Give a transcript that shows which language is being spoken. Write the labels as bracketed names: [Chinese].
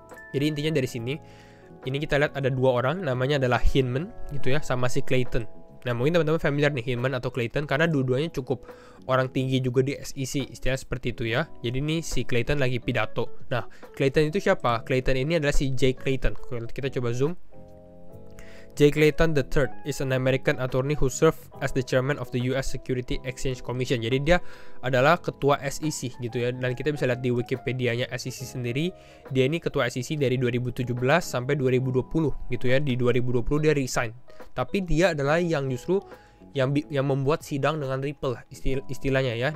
[Indonesian] Jadi intinya dari sini, ini kita lihat ada dua orang, namanya adalah Hinman gitu ya, sama si Clayton. Nah, mungkin teman-teman familiar nih Hinman atau Clayton karena dua-duanya cukup orang tinggi juga di SEC, istilah seperti itu ya. Jadi ini si Clayton lagi pidato. Nah, Clayton itu siapa? Clayton ini adalah si Jay Clayton. Kita coba zoom. [English] Jay Clayton III is an American attorney who served as the chairman of the US Security Exchange Commission. [Indonesian] Jadi dia adalah ketua SEC gitu ya. Dan kita bisa lihat di Wikipedia-nya SEC sendiri, dia ini ketua SEC dari 2017 sampai 2020 gitu ya. Di 2020 dia resign. Tapi dia adalah yang justru yang membuat sidang dengan Ripple istilahnya ya.